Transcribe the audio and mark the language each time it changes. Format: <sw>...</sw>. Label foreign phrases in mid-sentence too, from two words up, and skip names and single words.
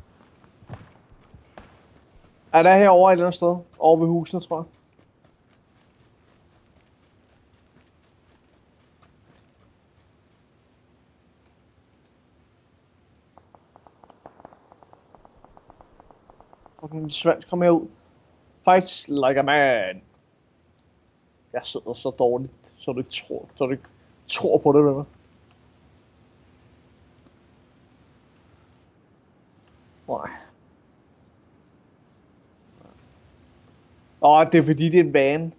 <da>Er der herovre et eller andet sted? Over ved husene, tror jeg. Fucking svensk, kom herud.</da> <en>Fight like a man.</en> <da>Jeg sidder så dårligt, så du ikke tror på det, vel? Nej. Det er fordi det er en van.</da>